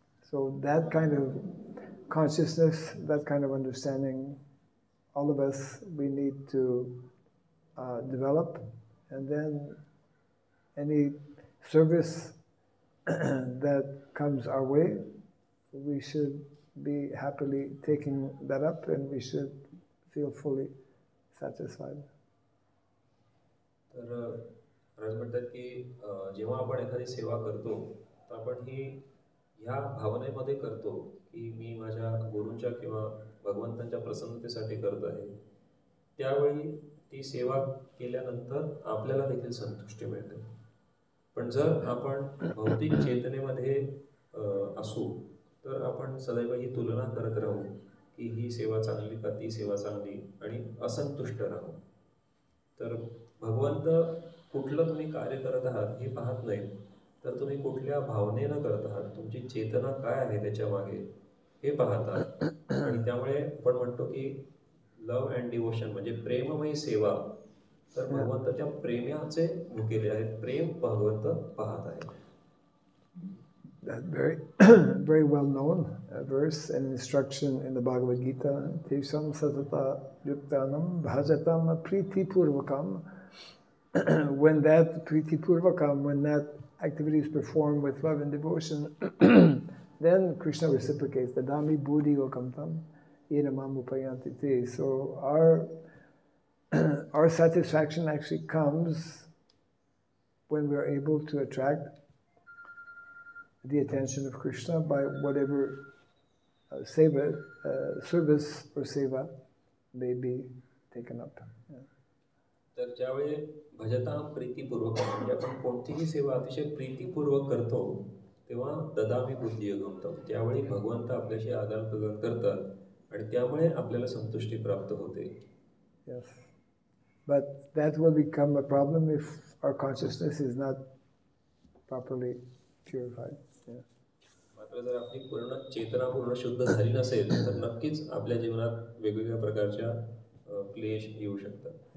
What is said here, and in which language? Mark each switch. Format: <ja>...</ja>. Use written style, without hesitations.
<en>So that kind of consciousness, that kind of understanding, all of us, we need to develop, and then any service that comes our way, we should be happily taking that up, and we should feel fully satisfied.</en> <mr>तर महाराज म्हणतात की जेव्हा आपण एखादी सेवा करतो तर आपण ही ह्या भावनेमध्ये करतो की मी माझ्या गुरूंच्या किंवा भगवंतांच्या प्रसन्नतेसाठी करत आहे. त्यावेळी ती सेवा केल्यानंतर आपल्याला देखील संतुष्टी मिळते. पण जर आपण भौतिक चेतनेमध्ये असू तर आपण सदैव ही तुलना करत राहू की ही सेवा चांगली का ती सेवा चांगली, आणि असंतुष्ट राहू. तर भगवंत कुठलं तुम्ही कार्य करत आहात हे पाहत नाहीत, तर तुम्ही कुठल्या भावनेनं करत आहात, तुमची चेतना काय आहे त्याच्या मागे हे पाहतात. आणि त्यामुळे आपण म्हणतो की</mr> <en>love and devotion</en> <mr>म्हणजे प्रेममयी सेवा. तर भगवंत त्या प्रेमाचे भुकेले आहेत, प्रेम भगवंत पाहत आहेत.</mr> <en>That very well known verse and instruction in the Bhagavad Gita,</en> <sa>Tesam satata yuktanam bhajatam priti purvakam.</sa> <en>When that priti purvakam, when that activity is performed with love and devotion, then Krishna reciprocates,</en> <sa>dadami buddhi okamtam idamam upayanti te.</sa> <en>So our satisfaction actually comes when we are able to attract the attention of Krishna by whatever service or seva may be taken up.</en> <mr>तर ज्यावेळी भजताम प्रीतिपूर्वक म्हणजे आपण कोणतीही सेवा अतिशय प्रीतिपूर्वक करतो तेव्हा</mr> <sa>ददामी बुद्धी गमतं,</sa> <mr>त्यावेळी भगवंत आपल्याशी आदान प्रदान करतात आणि त्यामुळे आपल्याला संतुष्टी प्राप्त होते.</mr> <en>Yes, but that will become a problem if our consciousness is not properly purified.</en> <mr>मात्र जर आपली पूर्ण चेतना पूर्ण शुद्ध झाली नसेल तर नक्कीच आपल्या जीवनात वेगवेगळ्या प्रकारच्या क्लेश येऊ शकतात.</mr>